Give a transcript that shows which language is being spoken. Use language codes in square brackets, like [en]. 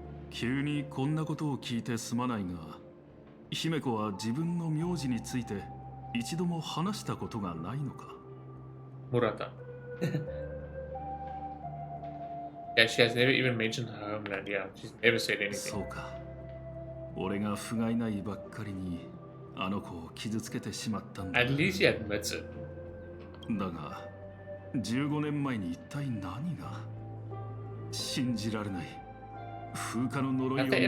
[ja] 急にこんなことを聞いてすまないが、姫子は自分の名字について一度も話したことがないのか。 [en] Murata. Yeah, she has never even mentioned her homeland. Yeah, she's never said [ja] そ [en] anything. [ja] うか。俺が不甲斐ないばっかりにあの子を傷つけてしまったんだ。 [en] At least she admits it. [ja] だが、15年前に一体何が。信じられない。風化の呪いを [en] Have they